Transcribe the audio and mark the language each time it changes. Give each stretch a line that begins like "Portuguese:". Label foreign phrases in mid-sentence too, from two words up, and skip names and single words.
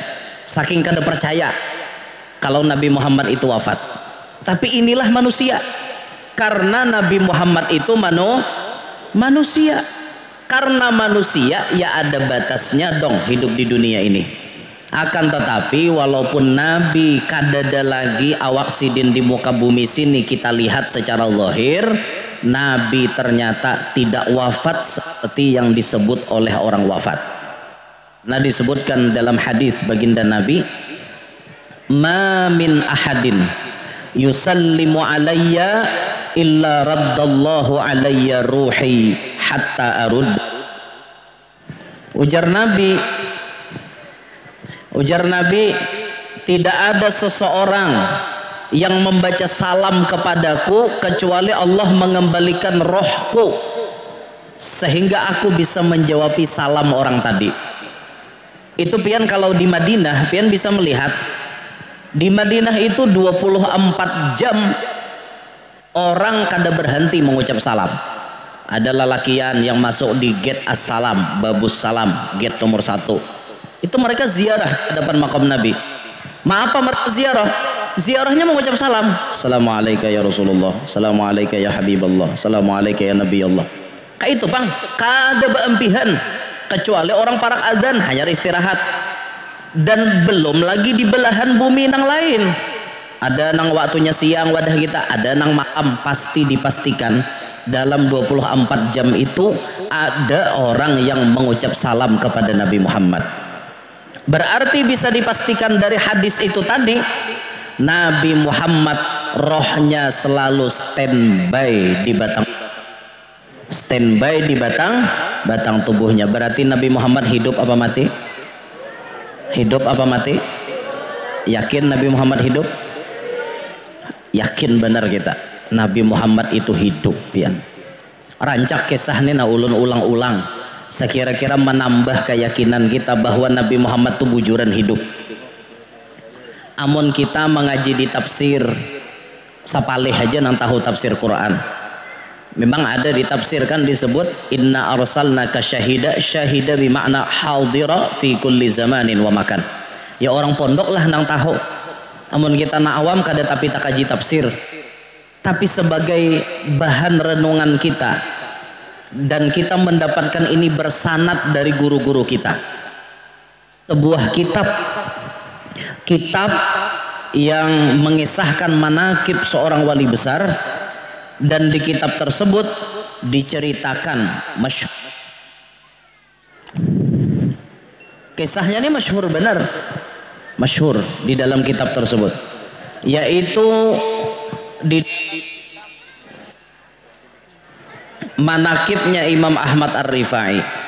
Indonesian: Saking kada percaya kalau Nabi Muhammad itu wafat. Tapi inilah manusia. Karena Nabi Muhammad itu manusia. Karena manusia ya ada batasnya dong hidup di dunia ini. Akan tetapi walaupun Nabi kadada lagi awak sidin di muka bumi sini kita lihat secara zahir, Nabi ternyata tidak wafat seperti yang disebut oleh orang wafat. Nah, disebutkan dalam hadis baginda Nabi,
Arabic: ما من أحد يسلم علي إلا رد الله علي روحي حتى أرد.
Indonesian: Ujar Nabi, tidak ada seseorang yang membaca salam kepadaku kecuali Allah mengembalikan rohku sehingga aku bisa menjawab salam orang tadi. Itu pian kalau di Madinah pian bisa melihat di Madinah itu 24 jam orang kada berhenti mengucap salam. Ada lelakian yang masuk di gate Assalam, Babus Salam, gate nomor 1. Itu mereka ziarah ke depan makam Nabi. Apa mereka ziarah? Ziarahnya mengucap salam.
Arabic: السلام عليكم يا رسول الله، السلام عليكم يا حبيب الله، السلام عليكم يا نبي الله.
Banjar: Kayak itu bang, kada beempihan.
Indonesian: Kecuali orang parak adzan hanya istirahat. Dan belum lagi di belahan bumi yang lain.
Banjar: Ada nang waktunya siang wadah kita, ada nang malam.
Indonesian: Pasti dipastikan dalam 24 jam itu ada orang yang mengucap salam kepada Nabi Muhammad. Berarti bisa dipastikan dari hadis itu tadi, Nabi Muhammad rohnya selalu standby di batang tubuhnya. Berarti Nabi Muhammad hidup apa mati? Hidup apa mati? Yakin Nabi Muhammad hidup? Yakin benar kita Nabi Muhammad itu hidup pian.
Banjar: Rancak kisahnya na ulun ulang-ulang sekira-kira menambah keyakinan kita bahwa Nabi Muhammad itu bujuran hidup. Amun kita mengaji di tafsir sapalih aja nang tahu tafsir Quran, memang ada di tafsir kan disebut
Arabic: إنا أرسلناك شاهدا بمعنى حاضرا في كل زمان ومكان.
Banjar: Ya orang pondok lah nang tahu. Amun kita na awam kada tapi tak kaji tafsir.
Indonesian: Tapi sebagai bahan renungan kita, dan kita mendapatkan ini bersanad dari guru-guru kita. Sebuah kitab yang mengisahkan manaqib seorang wali besar Dan di kitab tersebut diceritakan kisahnya ini masyhur benar, masyhur di dalam kitab tersebut, yaitu di manakibnya Imam Ahmad Ar-Rifai.